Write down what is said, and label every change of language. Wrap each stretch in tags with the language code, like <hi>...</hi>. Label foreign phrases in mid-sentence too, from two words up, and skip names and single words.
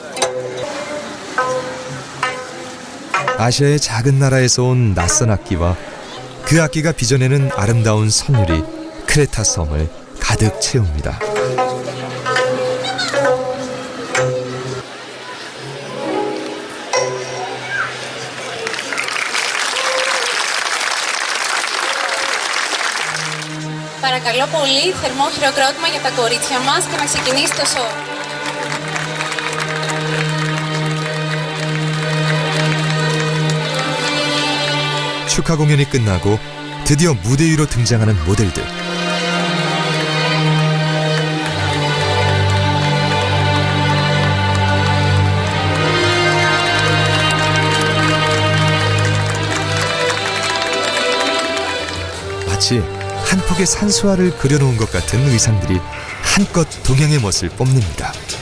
<ko>아시아의 작은 나라에서 온 낯선 악기와 그 악기가 빚어내는 아름다운 선율이 크레타 섬을 가득 채웁니다.</ko> <el>Παρακαλώ πολύ, θερμό χειροκρότημα για τα κορίτσια μας και να ξεκινήσει το σοου.</el> <ko>축하 공연이 끝나고 드디어 무대 위로 등장하는 모델들. 마치 한 폭의 산수화를 그려놓은 것 같은 의상들이 한껏 동양의 멋을 뽐냅니다.</ko>